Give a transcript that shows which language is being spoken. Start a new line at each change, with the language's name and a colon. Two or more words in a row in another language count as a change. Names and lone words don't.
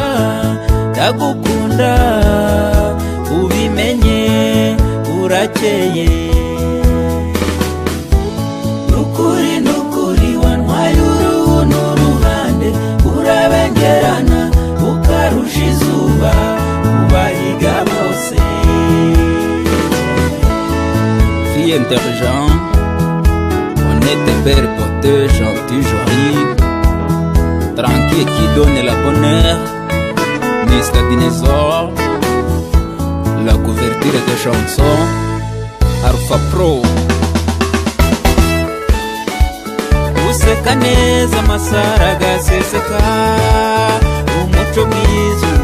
Kinyarwanda: Ndagukunda ubimenye urakeye. Nukuri nukuri wantwaye uruhu n'uruhande, urabengerana ukarusha izuba ubahiga bose.
French: Fille intelligent, honnête, belle, porteuse, gentille, jolie, tranquille, qui donne la bonheur. Mr. Dinosaur, la couverture des chansons, Alpha Pro.
Kinyarwanda: Useka neza amasara agaseseka, umuco mwiza